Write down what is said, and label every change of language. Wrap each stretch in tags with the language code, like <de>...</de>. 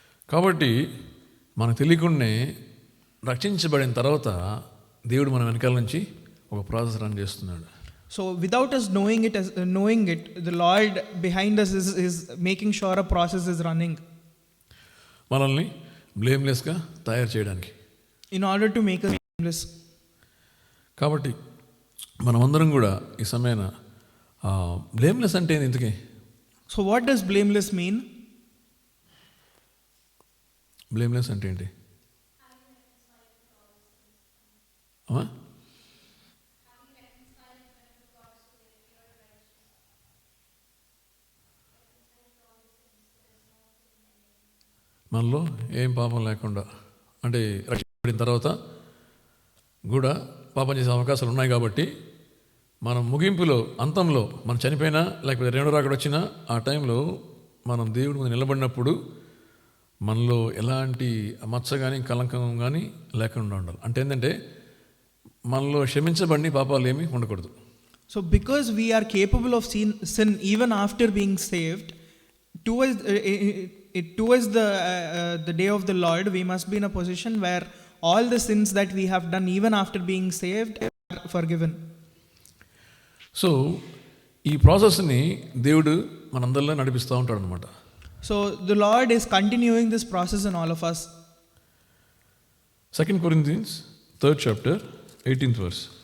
<te>కాబట్టి మనకు తెలియకుండానే రక్షించబడిన తర్వాత దేవుడు మన వెనకాల నుంచి ఒక ప్రాసెస్ రన్ చేస్తున్నాడు.</te> <en>So without us knowing it, the Lord behind us is making sure a process is running</en> <te>మనల్ని బ్లేమ్లెస్గా తయారు చేయడానికి,</te> <en>in order to make us blameless.</en> <te>కాబట్టి మనమందరం కూడా ఈ సమయాన బ్లేమ్లెస్ అంటే ఏంది ఇంతకీ?</te> <en>So what does blameless mean?</en> <te>Blameless అంటే ఏంటి? మనలో ఏం పాపం లేకుండా, అంటే రక్షించబడిన తర్వాత కూడా పాపం చేసే అవకాశాలు ఉన్నాయి కాబట్టి మనం ముగింపులో, అంతంలో, మనం చనిపోయినా లేకపోతే రెండో రాకడ వచ్చినా ఆ టైంలో మనం దేవుడి ముందు నిలబడినప్పుడు మనలో ఎలాంటి మచ్చ కానీ కలంకం కానీ లేకుండా ఉండాలి. అంటే ఏంటంటే మనలో క్షమించబడిన పాపాలు ఏమీ ఉండకూడదు.</te> <en>So because we are capable of sin even after being saved, towards the day of the Lord, we must be in a position where all the sins that we have done even after being saved are forgiven.</en> <te>So ఈ ప్రాసెస్ని దేవుడు మనందరిలో నడిపిస్తూ ఉంటాడు అనమాట.</te> <en>So the Lord is continuing this process in all of us. 2 Corinthians 3rd chapter 18th verse.</en>